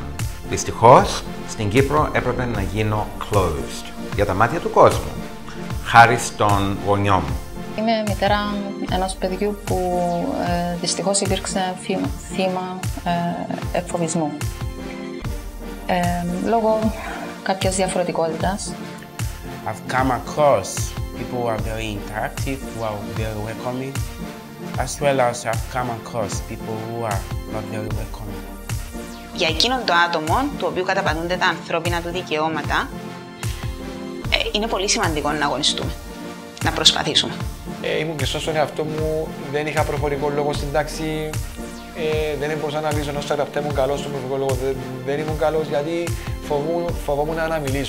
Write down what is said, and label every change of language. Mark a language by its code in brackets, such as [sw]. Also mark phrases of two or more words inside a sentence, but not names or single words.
[el] Δυστυχώς, στην Κύπρο έπρεπε να γίνω closed για τα μάτια του κόσμου, χάρη στον γονιό μου. Είμαι μητέρα ενός παιδιού που δυστυχώς υπήρξε θύμα εκφοβισμού. Λόγω κάποιας διαφορετικότητας. [en] I've come across people who are very interactive, who are very welcoming, as well as I've come across people who are not very welcoming. [el] Για εκείνον το άτομο, του οποίου καταπατούνται τα ανθρώπινα του δικαιώματα, είναι πολύ σημαντικό να αγωνιστούμε, να προσπαθήσουμε. Ήμουν και στον εαυτό μου, δεν είχα προφορικό λόγο στην τάξη, δεν μπορούσα να μιλήσω ενώ στα γραπτά ήμουν καλός στον προφορικό λόγο, δεν ήμουν καλός γιατί φοβόμουν να μιλήσω.